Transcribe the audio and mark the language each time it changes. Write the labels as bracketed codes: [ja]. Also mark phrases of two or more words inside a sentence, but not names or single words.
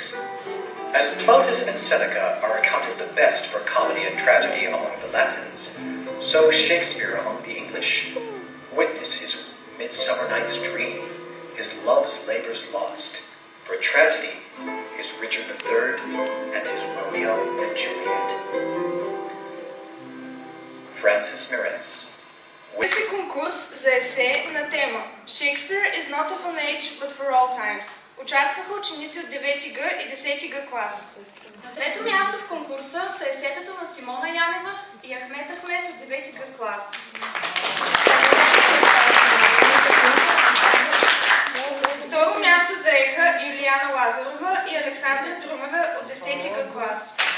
[en] As Plautus and Seneca are accounted the best for comedy and tragedy among the Latins, so Shakespeare among the English. Witness his Midsummer Night's Dream, his Love's Labours Lost. For tragedy, his Richard III and his Romeo and Juliet. Francis Meredith. [bg] Беше конкурс за есе на тема [en] Shakespeare is not of an age, but for all times. [bg] Участваха ученици от 9 Г и 10 Г клас. На трето място в конкурса са есетата на Симона Янева и Ахмет Ахмет от 9 Г клас. Второ място заеха Юлиана Лазарова и Александра Друмева от 10 Г клас.